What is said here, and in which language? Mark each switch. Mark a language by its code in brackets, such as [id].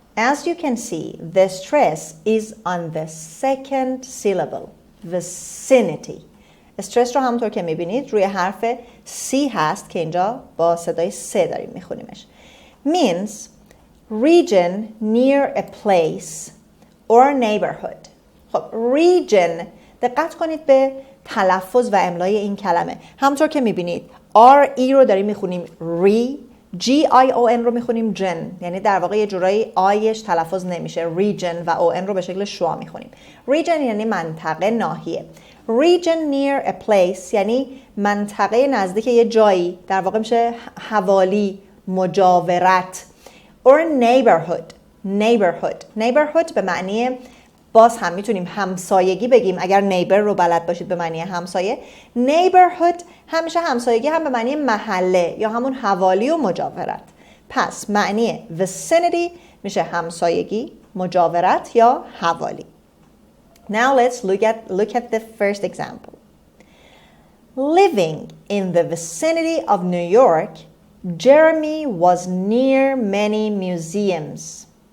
[en] As you can see, the stress is on the second syllable. vicinity. [fa] استرس رو همونطور که میبینید روی حرف C هست که اینجا با صدای س داریم میخونیمش. [en] Means region near a place or neighborhood. [fa] خب region، دقت کنید به تلفظ و املای این کلمه. همونطور که میبینید R-E رو داریم میخونیم ری، G-I-O-N رو میخونیم جن، یعنی در واقع یه جورایی آیش تلفظ نمیشه. region و O-N رو به شکل شوا میخونیم. region یعنی منطقه، ناحیه. [en] region near a place [fa] یعنی منطقه نزدیک یه جایی، در واقع میشه حوالی، مجاورت. [en] or neighborhood. [fa] neighborhood به معنی، باز هم میتونیم همسایگی بگیم اگر neighbor رو بلد باشید به معنی همسایه. neighborhood همیشه همسایگی هم به معنی محله یا همون حوالی و مجاورت. پس معنی vicinity میشه همسایگی، مجاورت یا حوالی. [en] Now let's look at the first example. Living in the vicinity of New York, Jeremy was near many museums.